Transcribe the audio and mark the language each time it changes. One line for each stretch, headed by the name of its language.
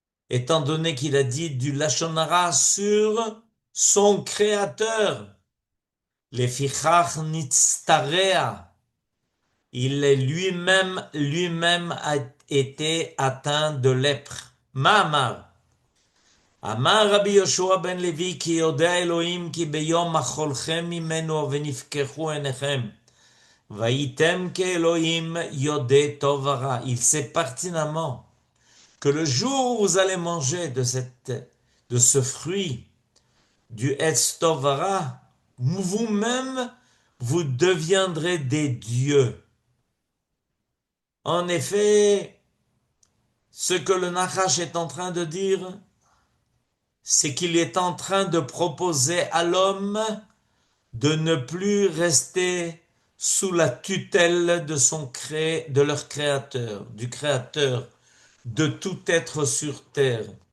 French: Étant donné qu'il a dit du lashonara sur son créateur.
Hebrew: Lefichach nitztarea.
French: Il est lui-même a été atteint de lèpre.
Hebrew: Ma'amar. אמר רבי יהושע בן לוי כי יודע אלוהים כי ביום מחולכם ממנו ונפקחו עיניכם והייתם כאלוהים יודע טוב ורע.
French: Il sait pertinemment que le jour où vous allez manger de ce fruit du Etz Tov Vara, vous-même vous deviendrez des dieux. En effet, ce que le Nachash est en train de dire, c'est qu'il est en train de proposer à l'homme de ne plus rester sous la tutelle de leur créateur, du créateur de tout être sur terre.